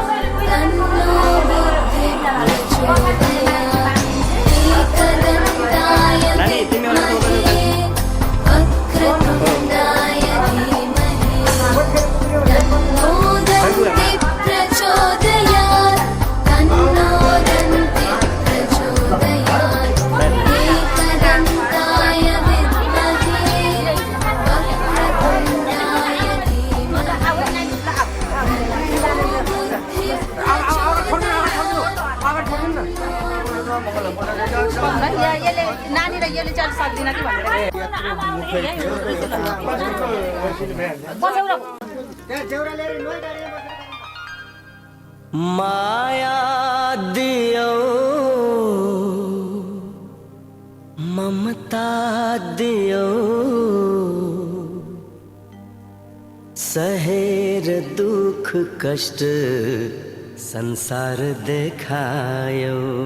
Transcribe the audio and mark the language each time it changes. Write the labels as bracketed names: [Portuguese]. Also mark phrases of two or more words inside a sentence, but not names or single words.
[Sanskrit] तन्नो बुद्धिः प्रचोदयात् एकदन्ताय विद्महे वक्रतुण्डाय धीमहि तन्नो दन्तिः प्रचोदयात् तन्नो दन्तिः प्रचोदयात् एकदन्ताय विद्महे वक्रतुण्डाय धीमहि [Nepali] नानी र यसले चाहिँ सक्दिन कि भनेर माया दियो ममता दियो सहेर दुख कष्ट संसार देखायो